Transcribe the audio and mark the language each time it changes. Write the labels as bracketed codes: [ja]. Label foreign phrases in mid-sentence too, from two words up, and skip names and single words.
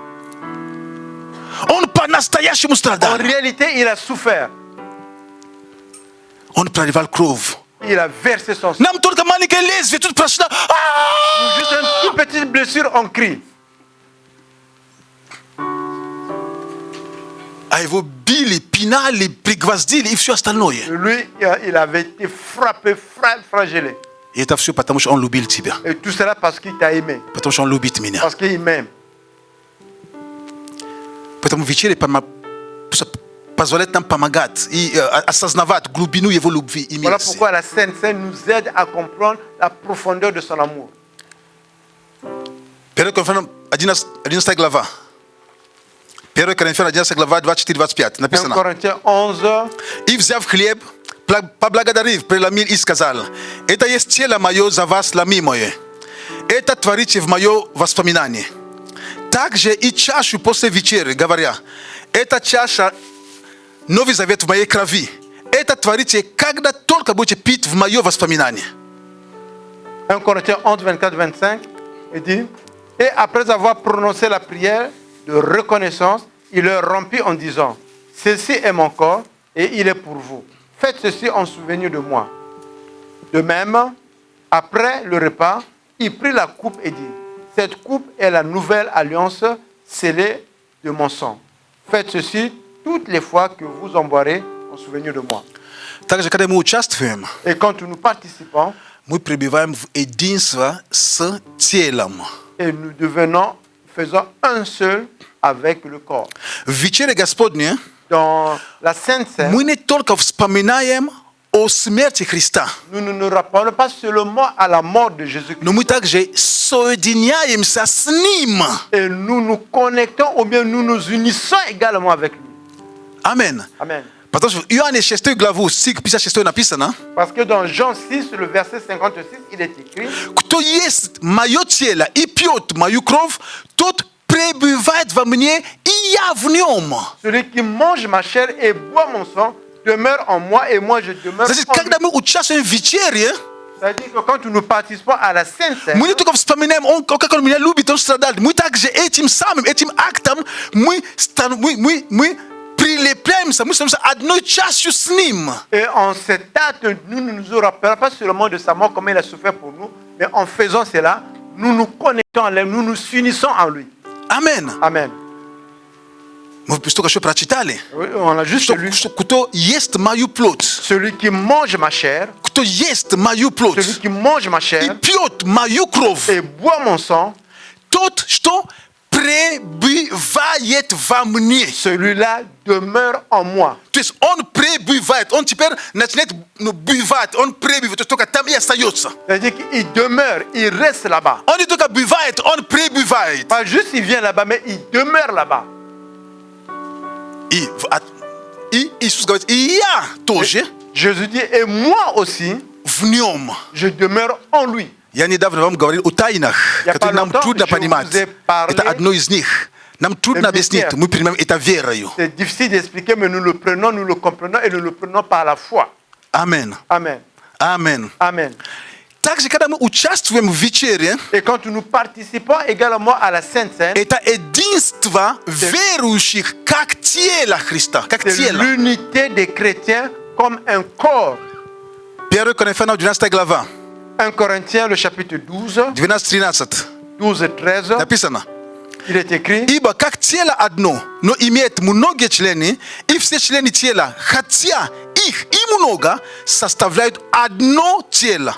[ru] Он по-настоящему [fr] En [ru] страдал. [fr] réalité, il a souffert. [ru] Он проливал кровь. [fr] Il a versé son sang. [ru] Нам только маленькое лезвие тут прошло. [fr] Juste une toute petite blessure, on crie. [ru] А его били, пинали, пригвоздили и все остальное. [fr] Lui, il avait été frappé, flagellé. [ru] И это все потому, что он любил тебя. [fr] Et tout cela parce qu'il t'a aimé. [ru] Потому что он любит меня. [fr] Parce qu'il m'aime. [ru] Поэтому вечеря позволяет нам помогать и осознавать глубину его любви и [fr] Voilà [ru] милости. [fr] pourquoi la Sainte Seine nous aide à comprendre la profondeur de son amour. [ru] 1 Коринфянам 11 глава. 1 Коринфянам 11 глава 24-25 1 написано. [fr] Corinthiens 11, [ru] И взяв хлеб, поблагодарив, преломил и сказал: это есть тело мое за вас ломимое. Это творите в мое воспоминание. Также и чашу после вечери, говоря: эта чаша Новый Завет в моей крови. Это творите, когда только будете пить в мое воспоминание. [fr] 1 Corinthiens 11, 24-25, il dit, et après avoir prononcé la prière de reconnaissance, il leur rompit en disant, ceci est mon corps et il est pour vous. Faites ceci en souvenir de moi. De même, après le repas, il prit la coupe et dit, cette coupe est la nouvelle alliance scellée de mon sang. Faites ceci toutes les fois que vous en boirez en souvenir de moi. [ru] Также, когда мы участвуем, [fr] Et quand nous participons, [ru] мы пребываем в единство с телом. [fr] et nous devenons, faisons un seul avec le corps. [ru] В вечере Господне [fr] Dans la Sainte Seine, [ru] мы не только вспоминаем о смерти Христа, [fr] nous ne nous rappelons pas seulement à la mort de Jésus-Christ, [ru] но мы также соединяемся с Ним. [fr] et nous nous connectons ou bien nous nous unissons également avec lui. [ru] Амен. [fr] Amen. [ru] Потому что в Иоанне 6 главу, стих 56 написано: [fr] Parce que dans Jean 6, le verset 56, il est écrit, [ru] кто ест мое тело и пьет мою кровь, тот пребывает во мне, и я в нем. [fr] celui qui mange ma chair et boit mon sang demeure en moi et moi je demeure [ru] Значит, [fr] en lui. [ru] когда мы участвуем в вечере, [fr] C'est-à-dire que quand nous participons à la Sainte Seine, [ru] мы не только вспоминаем, как он меня любит, он страдал, мы также этим самым, этим актом, мы прилепляемся, мы становимся одной частью с Ним. [fr] et en cet acte, nous ne nous rappelons pas seulement de sa mort, comme il a souffert pour nous, mais en faisant cela, nous nous connectons à lui, nous nous unissons en lui. [ru] Амен. [fr] Amen. [ru] Мы только что прочитали, [fr] Oui, on a juste lu. [ru] что кто ест мою плоть, [fr] Celui qui mange ma chair, [ru] кто ест мою [fr] celui [ru] плоть [fr] qui mange ma [ru] и [fr] chair [ru] пьет мою кровь, [fr] et boit mon sang, [ru] тот, что пребывает во мне. [fr] celui-là demeure en moi. [ru] То есть он пребывает, он теперь начинает бывать, он пребывает, то есть только там и остается. [fr] C'est-à-dire qu'il demeure, il reste là-bas. [ru] Он не только бывает, он пребывает. [fr] Pas juste il vient là-bas, mais il demeure là-bas. [ru] И Иисус говорит: и я тоже [fr] Jésus dit, et moi aussi, [ru] в нем. [fr] je demeure en lui. [ru] Я недавно вам говорил о тайнах, Я которые нам по-летом трудно [fr] je vous [ru] понимать. [fr] ai parlé [ru] Это одно из них. Нам трудно объяснить, [fr] mystères. [ru] мы принимаем это верою. [fr] C'est difficile d'expliquer, mais nous le prenons, nous le comprenons et nous le prenons par la foi. [ru] Амен. [fr] Amen. [ru] Амен. [fr] Amen. [ru] Также, когда мы участвуем в вечере, [fr] Et quand nous participons également à la Sainte Seine, [ru] это единство верующих как тело Христа, как [fr] c'est [ru] тело. [fr] l'unité des chrétiens comme un corps. [ru] 1 Коринфянам 12 глава, [fr] 1 Corinthiens, le chapitre 12, 12-13 12 et 13, [ru] написано: [fr] il est écrit, [ru] ибо как тело одно, но имеет многие члены, и все члены тела, хотя их и много, составляют одно тело.